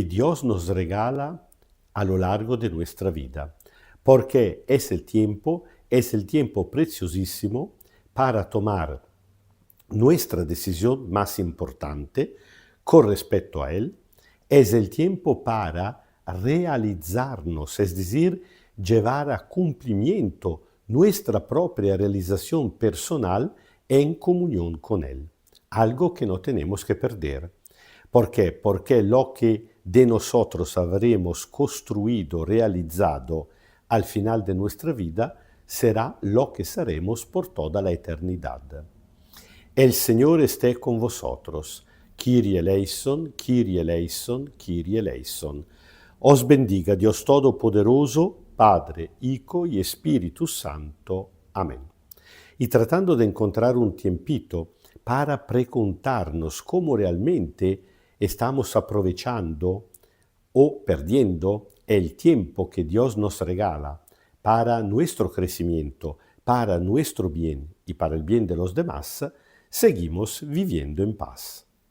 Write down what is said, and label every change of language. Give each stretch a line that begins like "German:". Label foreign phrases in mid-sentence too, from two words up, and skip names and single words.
Spanish: Dios nos regala a lo largo de nuestra vida, porque es el tiempo preciosísimo para tomar nuestra decisión más importante con respecto a Él, es el tiempo para realizarnos, es decir, llevar a cumplimiento nuestra propia realización personal en comunión con Él, algo que no tenemos que perder. ¿Por qué? Porque lo que de nosotros habremos construido, realizado al final de nuestra vida, será lo que seremos por toda la eternidad. El Señor esté con vosotros.
Greek: Kyrie eleison, Kyrie eleison, Kyrie eleison.
Spanish: Os bendiga Dios Todopoderoso, Padre, Hijo y Espíritu Santo. Amén. Y tratando de encontrar un tiempito para preguntarnos cómo realmente estamos aprovechando o perdiendo el tiempo que Dios nos regala para nuestro crecimiento, para nuestro bien y para el bien de los demás, seguimos viviendo en paz.